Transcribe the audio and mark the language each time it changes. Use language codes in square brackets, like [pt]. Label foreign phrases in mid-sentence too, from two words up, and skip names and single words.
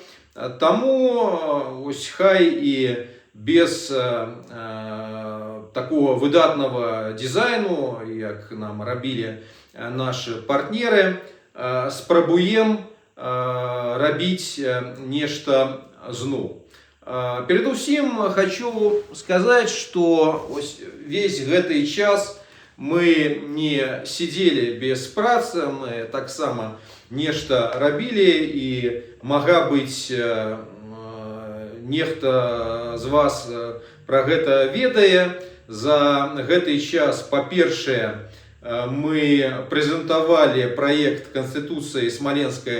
[be] Таму хай і без такого выдатного дизайну, як нам рабілі наши партнеры, спрабуем рабіць нешта зноў. Перадусім хочу [ru] сказать, что весь [be] гэты час мы не [ru] сидели без [be] працы, мы таксама нешта рабілі, і мага быць нехта з вас пра гэта ведае. За гэты час, па-першае, мы прэзентавалі праект Канстытуцыі Смаленскай